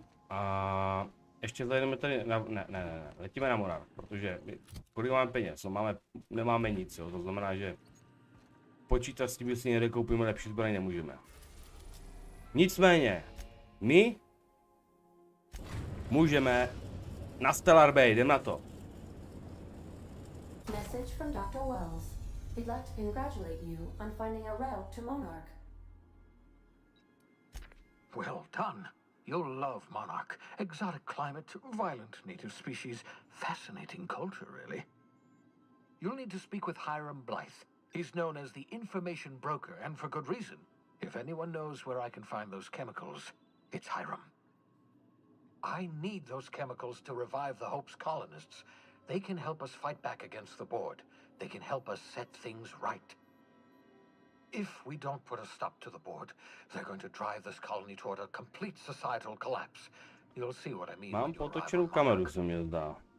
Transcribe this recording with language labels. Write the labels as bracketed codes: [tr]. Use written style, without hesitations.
[cs] A ještě zajdeme tady na, ne, letíme na Morar, protože my, kolik máme peněz, no nemáme nic, jo, to znamená, že počítat s tím, že si někde koupíme lepší zbraň, nemůžeme. Nicméně, my můžeme na Stellar Bay, jdem na to. [en] Message from Dr. Wells. He'd like to congratulate you on finding a route to Monarch. Well done. You'll love Monarch. Exotic climate, violent native species, fascinating culture, really. You'll need to speak with Hiram Blythe. He's known as the information broker, and for good reason. If anyone knows where I can find those chemicals, it's Hiram. I need those chemicals to revive the Hope's colonists. They can help us fight back against the board. They can help us set things right. If we don't put a stop to the board, they're going to drive this colony toward a complete societal collapse. You'll see what I mean. [cs] Mám potočenou kameru, se mě zdá.